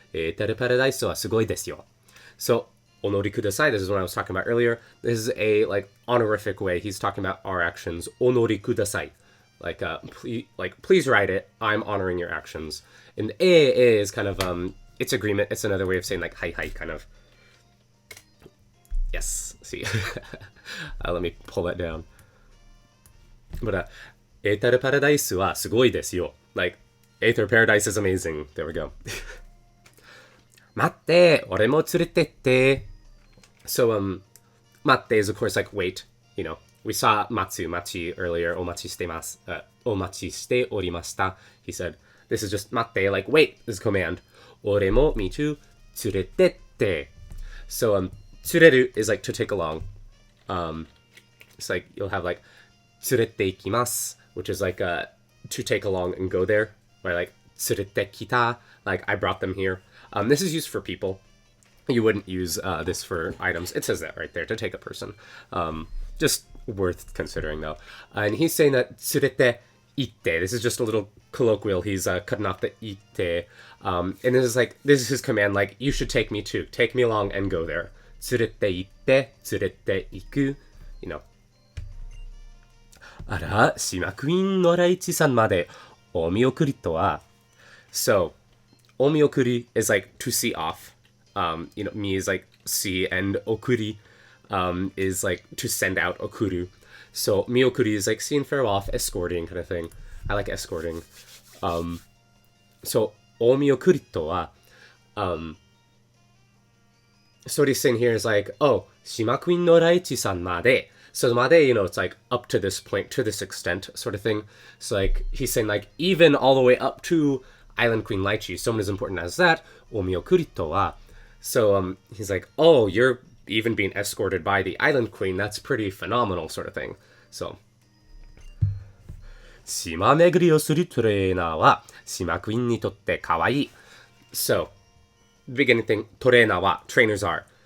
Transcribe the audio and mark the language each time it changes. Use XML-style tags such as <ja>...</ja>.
<ja>エーターパラダイスはすごいですよ。</ja> <en>So,</en> <ja>お乗りください.</ja> <en>This is what I was talking about earlier. This is a like honorific way. He's talking about our actions.</en> <ja>お乗りください.</ja> <en>Like, please write it. I'm honoring your actions. And is kind of, it's agreement. It's another way of saying like, hi, kind of. Yes. See. Let me pull that down.</en> <ja>But, エータルパラダイスはすごいですよ.</ja> <en>Like, Aether paradise is amazing. There we go.</en> <ja>待って、俺も連れてって.</ja> <en>So, 待って is of course like wait, you know. We saw matsu, machi earlier,</en> <ja>お待ちしてます. お待ちしておりました.</ja> <en>He said, this is just 待って, like wait, is a command. 俺も me too,</en> <ja>連れてって.</ja> <en>So, 連れる is like to take along. It's like you'll have like</en> <ja>連れて行きます,</ja> <en>which is like to take along and go there. Or like</en> <ja>連れてきた,</ja> <en>like I brought them here. This is used for people. You wouldn't use this for items. It says that right there, to take a person. Just worth considering though. And he's saying that</en> <ja>連れて行って.</ja> <en>This is just a little colloquial. He's cutting off the 行って. And this is his command, like, you should take me too. Take me along and go there.</en> <ja>連れて行って、連れて行く.</ja> <en>You know.</en> <ja>あら、島クイーンのライチさんまでお見送りとは.</ja> <en>So, お見送り is like to see off. You know, me is like see, and okuri is like to send out, okuru. So, miokuri is like seeing farewell off, escorting kind of thing. I like escorting. So,</en> <ja>o miokuri to wa,</ja> <en>so what he's saying here is like,</en> <ja>oh, shimakuin no raichi-san made.</ja> <en>So made, you know, it's like up to this point, to this extent, sort of thing. So like, he's saying like, even all the way up to Island Queen Lychee, someone as important as that,</en> <ja>o miokuri to wa.</ja> <en>So he's like, oh, you're even being escorted by the Island Queen. That's pretty phenomenal, sort of thing.</en> <ja>So, 島巡りをするトレーナーは島クイーンにとって可愛い.</ja> <en>So, beginning thing, トレーナーは trainers are.</en>